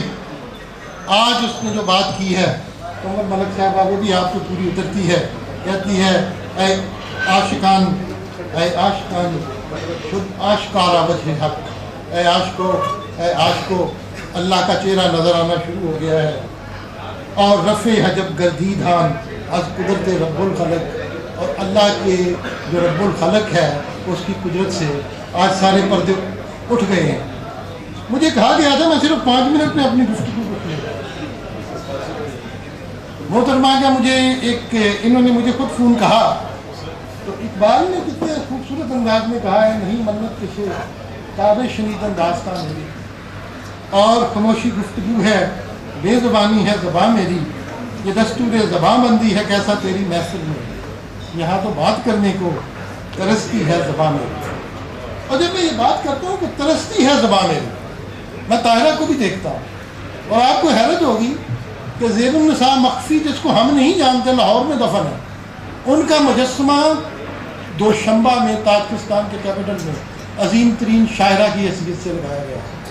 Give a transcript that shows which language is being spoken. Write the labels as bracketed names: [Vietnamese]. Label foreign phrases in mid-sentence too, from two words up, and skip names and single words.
[Urdu] آج اس نے جو بات کی ہے کنور ملک صاحبہ، وہ بھی آپ کو پوری اترتی ہے، کہتی ہے: [Persian] اے عاشقان، اے عاشقان شد آشکارا وجہ حق، [Urdu] اے عاشقو، اے عاشقو، اللہ کا چہرہ نظر آنا شروع ہو گیا ہے، اور [Persian] رفع حجب گردیدھان از قدرت رب الخلق، [Urdu] اور اللہ کے جو [Arabic] رب الخلق [Urdu] ہے اس کی قدرت سے آج سارے پردے اٹھ گئے ہیں۔ مجھے کہا گیا تھا میں صرف 5 منٹ میں اپنی گفتگو کو محترمہ کا مجھے انہوں نے مجھے خود فون کہا تو اقبال نے کتنے خوبصورت انداز میں کہا ہے، نہیں منت کشے تاب شنیدن داستان میری، اور خاموشی گفتگو ہے، بے زبانی ہے زباں میری، یہ دستور زباں بندی ہے کیسا تیری محفل میں، یہاں تو بات کرنے کو ترستی ہے زباں میری۔ اور جب میں یہ بات کرتا ہوں کہ ترستی ہے زباں میری، میں طاہرہ کو بھی دیکھتا ہوں اور آپ کو حیرت ہوگی کہ زیب النساء مخفی جس کو ہم نہیں جانتے لاہور میں دفن ہے، ان کا مجسمہ دوشنبہ میں تاجکستان کے کیپٹل میں عظیم ترین شاعرہ کی حیثیت سے لگایا گیا۔